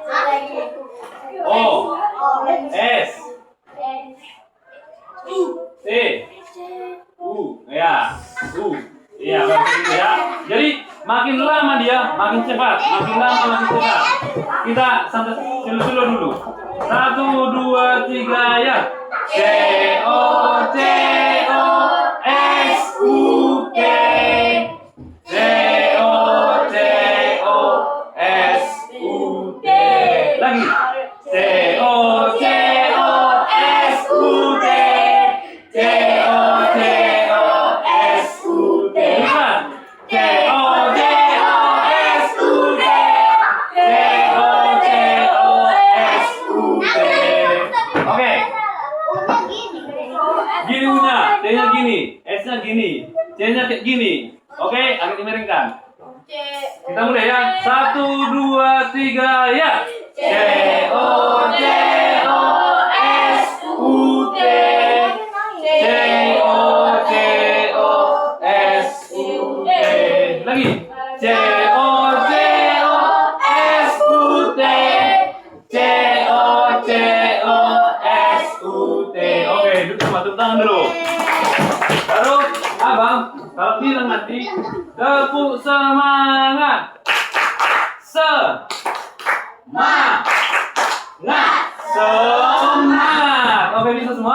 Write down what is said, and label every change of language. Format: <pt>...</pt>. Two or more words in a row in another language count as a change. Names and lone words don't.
<id>O S T U. Ya. U. Iya, begitu ya. Jadi makin lama dia makin cepat, makin lama makin cepat. Kita sampai silo dulu. 1, 2, 3 ya. C O S U T. C O S U T. Lagi. C O S U T. C O S U T. Bukan. C O S U T. C O S U T. Oke. Gini U-nya, T-nya gini, S-nya gini, C-nya kayak gini. Oke, agak dimiringkan. Kita mulai ya. 1, 2, 3 ya. C O S U T. C O S U T. Lagi. C O S U T. C O S U T. Oke, tepuk tangan dulu. Baru abang kalau bilang nanti tepuk semangat. Semangat. Oke, bisa semua?</id>